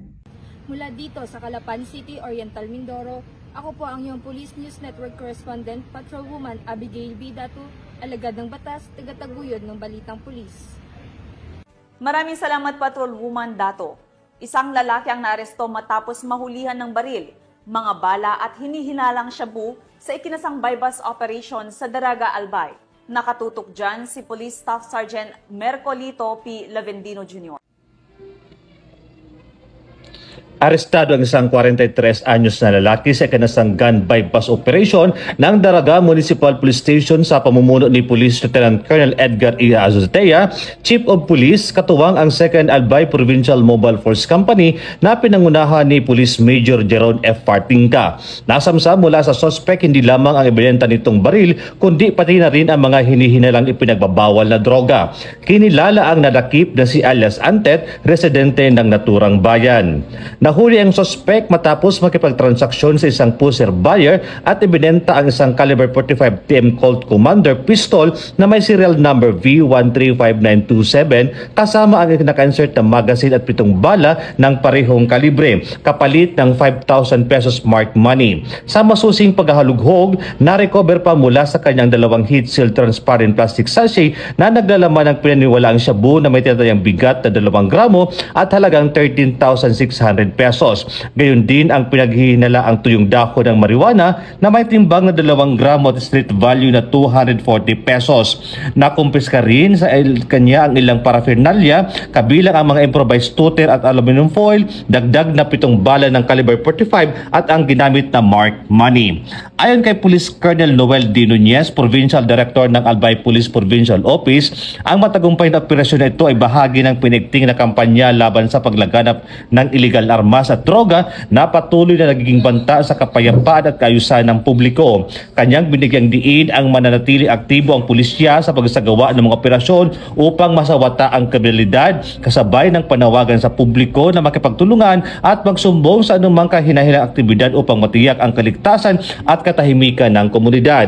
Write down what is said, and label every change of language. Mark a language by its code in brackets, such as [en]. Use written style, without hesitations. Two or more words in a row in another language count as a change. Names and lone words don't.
[tl] Mula dito sa Calapan City, Oriental Mindoro, ako po ang iyong Police News Network Correspondent, Patrolwoman Abigail B. Dato, alagad ng batas, tagataguyod ng balitang pulis. Maraming salamat, Patrolwoman Dato. Isang lalaki ang naaresto matapos mahulihan ng baril, mga bala at hinihinalang shabu sa ikinasang [en] buy-bus operation [tl] sa Daraga, Albay. Nakatutok dyan si Police Staff Sergeant Mercolito P. Lavendino Jr. Arestado ang isang 43 anyos na lalaki sa ikinasang [en] gun buy-bus operation [tl] ng Daraga Municipal Police Station sa pamumuno ni Police Lieutenant Colonel Edgar E. Azotea, Chief of Police, katuwang ang 2nd Albay Provincial Mobile Force Company na pinangunahan ni Police Major Jeron F. Partingka. Nasamsa mula sa suspect hindi lamang ang ebidensya nitong baril, kundi pati na rin ang mga hinihinalang ipinagbabawal na droga. Kinilala ang nadakip na si alias Antet, residente ng naturang bayan. Nahuli ang suspect matapos makipagtransaksyon sa isang [en] pusher buyer [tl] at ibinenta ang isang caliber 45 TM Colt Commander pistol na may [en] serial number [tl] V135927 kasama ang naka-insert na magazine at 7 bala ng parehong kalibre, kapalit ng 5,000 pesos [en] marked money. [tl] Sa masusing paghahalughog, na-recover pa mula sa kanyang 2 [en] heat-sealed transparent plastic sachet [tl] na naglalaman ng pinaniwalaang shabu na may tinatayang bigat na 2 gramo at halagang 13,600 300 pesos. Gayon din ang pinaghihinala ang tuyong dako ng marijuana na may timbang na 2 gramo at [en] street value [tl] na 240 pesos. Nakumpiska rin sa kanya ang ilang paraphernalia, kabilang ang mga [en] improvised tutor [tl] at [en] aluminum foil, [tl] dagdag na 7 bala ng caliber 45 at ang ginamit na [en] marked money. [tl] Ayon kay Police Colonel Noel D. Nunez, Provincial Director ng Albay Police Provincial Office, ang matagumpay na operasyon na ito ay bahagi ng pinigting na kampanya laban sa paglaganap ng iligal armas at droga na patuloy na nagiging banta sa kapayapaan at kaayusan ng publiko. Kanyang binigyang diin ang mananatili aktibo ang pulisya sa pagsagawa ng mga operasyon upang masawata ang kriminalidad, kasabay ng panawagan sa publiko na makipagtulungan at magsumbong sa anumang kahinahinang aktibidad upang matiyak ang kaligtasan at katahimikan ng komunidad.